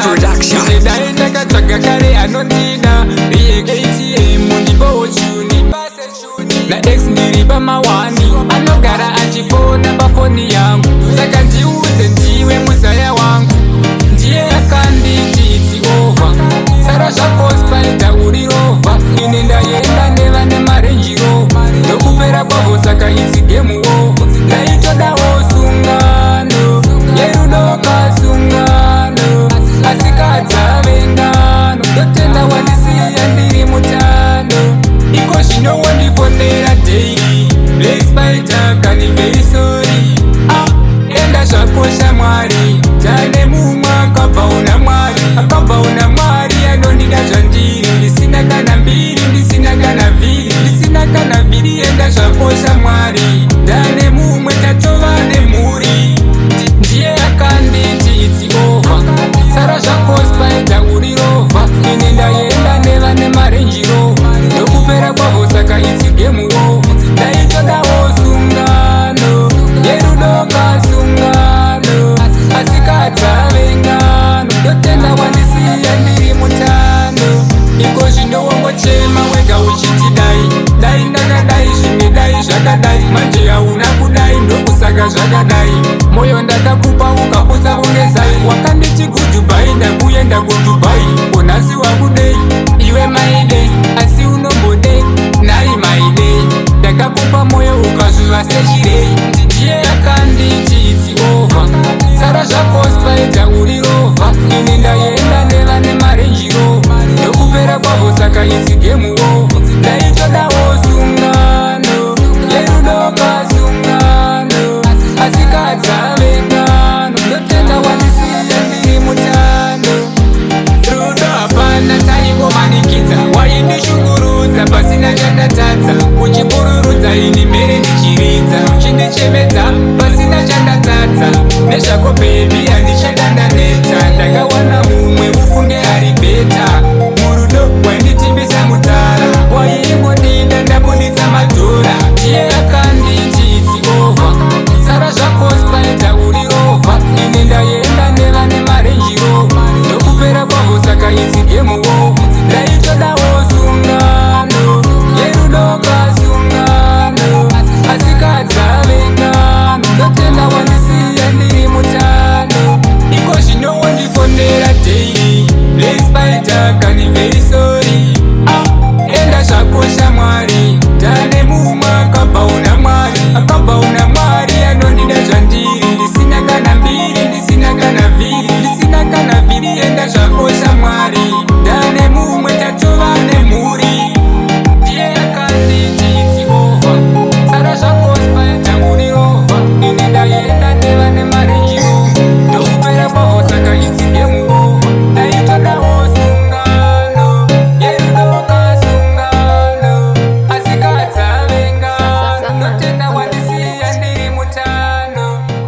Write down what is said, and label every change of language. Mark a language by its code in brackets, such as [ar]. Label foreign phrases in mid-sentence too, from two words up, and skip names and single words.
[sn] Production. Ine dai ndakatsvaga kare anondida. Iye K T M ndipo chuni. Na ex ndiri pamawani. Anogara achifona pafoni yangu. Saka ndiudze ndiwe muzaya wangu. Ndiye akanditi [en] it's over. [sn] Sara zvako Spider uri rover. Ine ndaenda nevane maRange Rover. Ndokupera kwavo saka [en] it's game over. [sn] Ndaitodawo sungano. Yerudo kasungano. Asi kadzave ngano. Ndotenda wandisiya ndiri mutano. Iko zvino wandifonera daily. Black Spider kani [en] very sorry. [sn] Ah, enda zvako shamwari. Tane mumwe akabva una Mwari. Akabva una Mwari anondida zvandiri. Ndisina kana mbiri, ndisina kana vhiri. Ndisina kana vhiri, enda zvako shamwari. Tane mumwe tatova nemhuri. Ndi-, ndiye akanditi [en] it's over. [sn] Sara zvako Spider uri rover. Ine ndaenda nevane maRange Rover. Ndokupera kwavo saka [en] it's game over. [sn] Ndaitodawo sungano. Yerudo kasungano. Asi kadzave ngano. Ndotenda wandisiya ndiri mutano. Iko zvino wangochema wega uchiti dai. Dai ndakadai zvimwe dai zvakadai. Manje hauna kudai ndokusaka zvakadai. Moyo ndakakupa ukaputsa kunge zai. Wakanditi goodbye, ndakuenda kuDubai. Unhasi wakudei, iwe [en] my day. [sn] Asi unombodei, nai [en] my day. [sn] Ndakakupa moyo ukazviva sechirei. Ndiye akanditi [en] it's over. [sn] Sara zvako Spider uri rover. Ine ndaenda nevane maRange Rover. Ndokupera kwavo saka [en] it's game over. [sn] Ndaitodawo sungano. Yerudo kasungano. Asi kadzave ngano. Ndotenda wandisiya ndiri mutano. Rudo hapana taingomanikidza. Waindishungurudza pasina chandatadza. Uchipururudza ini mhere ndichiridza. Uchindichemedza pasina chandatadza. Nezvako baby handichada ndaneta. Ndakawana mumwe ufunge ari beta. Murudo wainditimbisa mutara. Waingodinda ndabuditsa madhora. Ndiye akanditi [en] it's over. [sn] Sara zvako Spider uri rover. Ine ndaenda nevane maRange Rover. Ndokupera kwavo saka [en] it's game over. [sn] Ndaitodawo sungano. Yerudo kasungano. Asi kadzave ngano. Ndotenda wandisiya ndiri mutano. Iko zvino wandifondera daily. Black Spider kani [en] very sorry. [sn] Ah, enda zvako shamwari. Tane mumwe akabva una Mwari. Akabva una Mwari anondida zvandiri. Ndisina kana mbiri, ndisina kana vhiri. Ndisina kana vhiri, enda zvako shamwari. Tane mumwe tatova nemhuri. Ndiye akanditi [en] it's over. [sn] Sara zvako Spider uri rover. Ine ndaenda nevane maRange Rover. Ndokupera kwavo saka [en] it's game over. [sn] Ndaitodawo sungano. Yerudo kasungano. Asi kadzave ngano. Ndotenda wandisiya ndiri mutano.